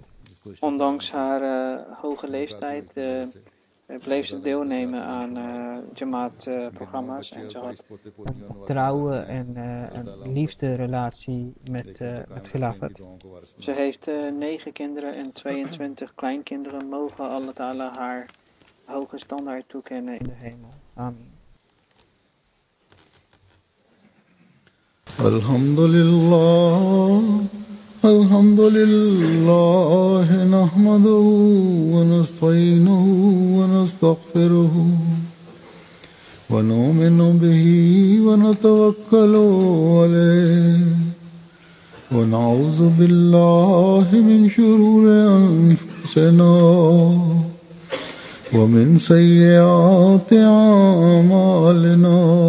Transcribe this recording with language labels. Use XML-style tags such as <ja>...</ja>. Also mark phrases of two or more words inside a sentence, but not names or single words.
<nl>Ondanks haar hoge leeftijd bleef ze deelnemen aan Jamaat-programma's en ze had een trouwe en een liefde-relatie met Khilafat. Ze heeft 9 kinderen en 22 kleinkinderen. Mogen Allah Ta'ala haar hoge standaard toekennen in de hemel. Amen.</nl> <ar>الحمد لله نحمده ونستعينه و نستغفره ونؤمن به ونتوكل عليه ونعوذ بالله من شرور أنفسنا ومن سيئات أعمالنا</ar>